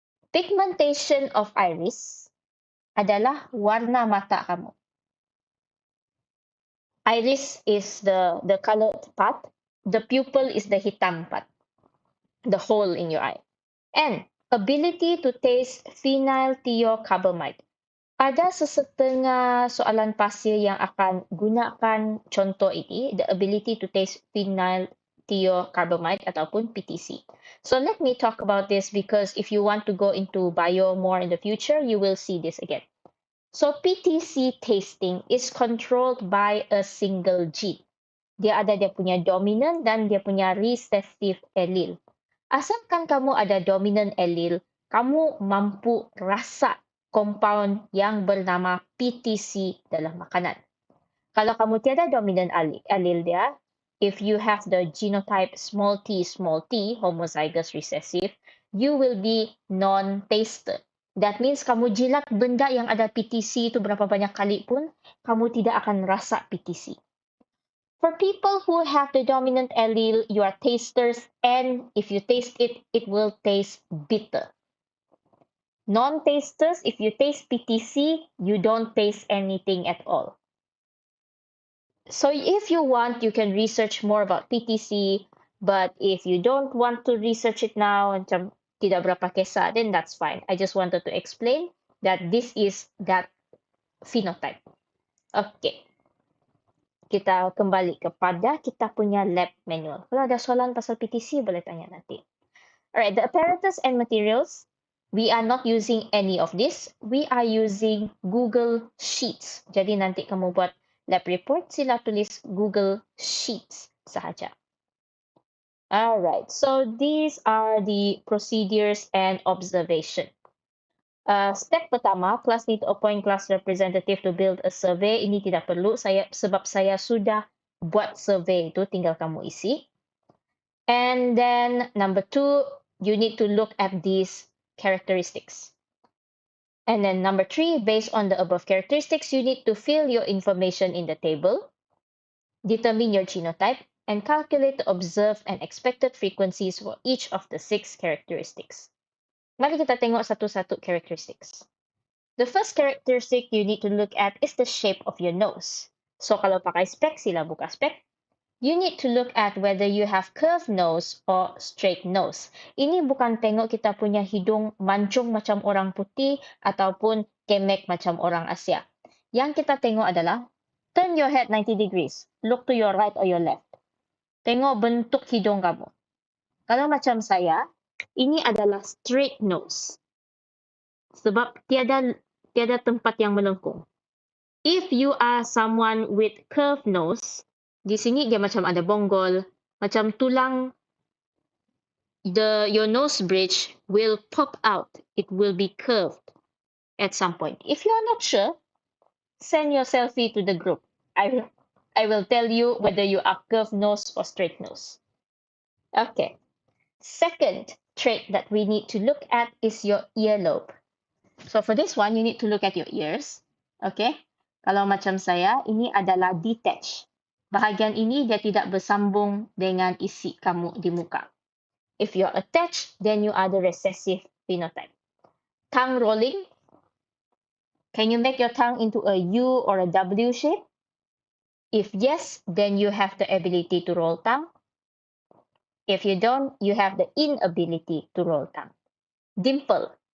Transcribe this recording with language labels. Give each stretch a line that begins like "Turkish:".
English: Pigmentation of iris
Malay: adalah warna mata kamu.
English: Iris is the colored part. The pupil is the hitam part, the hole in your eye. And ability to taste phenylthiocarbamide.
Malay: Ada sesetengah soalan pasir yang akan gunakan contoh ini,
English: the ability to taste phenylthiocarbamide
Malay: ataupun PTC.
English: So let me talk about this because if you want to go into bio more in the future, you will see this again. So PTC tasting is controlled by a single gene.
Malay: Dia ada dia punya dominant dan dia punya recessive allele. Asalkan kamu ada dominant allele, kamu mampu rasa compound yang bernama PTC dalam makanan. Kalau kamu tiada dominant allele dia,
English: if you have the genotype small t, homozygous recessive, you will be non-taster. That means
Malay: kamu jilat benda yang ada PTC itu berapa banyak kali pun, kamu tidak akan rasa PTC.
English: For people who have the dominant allele, you are tasters, and if you taste it, it will taste bitter. Non-tasters, if you taste PTC, you don't taste anything at all. So if you want, you can research more about PTC, but if you don't want to research it now,
Malay: macam tidak berapa kisah,
English: then that's fine. I just wanted to explain that this is that
Malay: phenotype. Okay. Kita kembali kepada kita punya lab manual. Kalau ada soalan pasal PTC, boleh tanya nanti.
English: Alright, the apparatus and materials, we are not using any of this. We are using Google Sheets.
Malay: Jadi nanti kamu buat lab report, sila tulis Google Sheets sahaja.
English: Alright, so these are the procedures and observation. Step pertama, class need to appoint class representative to build a survey.
Malay: Ini tidak perlu sebab saya sudah buat survey itu, tinggal kamu isi.
English: And then number 2, you need to look at these characteristics. And then number 3, based on the above characteristics, you need to fill your information in the table, determine your genotype, and calculate the observed and expected frequencies for each of the 6 characteristics.
Malay: Mari kita tengok satu-satu
English: characteristics. The first characteristic you need to look at is the shape of your nose. So
Malay: kalau pakai spek, sila buka spek.
English: You need to look at whether you have curved nose or straight nose.
Malay: Ini bukan tengok kita punya hidung mancung macam orang putih ataupun kemek macam orang Asia. Yang kita tengok adalah
English: turn your head 90 degrees. Look to your right or your left.
Malay: Tengok bentuk hidung kamu. Kalau macam saya, ini adalah straight nose. Sebab tiada tempat yang melengkung.
English: If you are someone with curved nose,
Malay: di sini dia macam ada bonggol, macam tulang,
English: your nose bridge will pop out. It will be curved at some point. If you are not sure, send your selfie to the group. I will tell you whether you are curved nose or straight nose. Okay. Second trait that we need to look at is your earlobe. So for this one, you need to look at your ears. Okay.
Malay: Kalau macam saya, ini adalah detached. Bahagian ini dia tidak bersambung dengan isi kamu di muka.
English: If you're attached, then you are the recessive phenotype. Tongue rolling. Can you make your tongue into a U or a W shape? If yes, then you have the ability to roll tongue. If you don't, you have the inability to roll tongue. Dimple.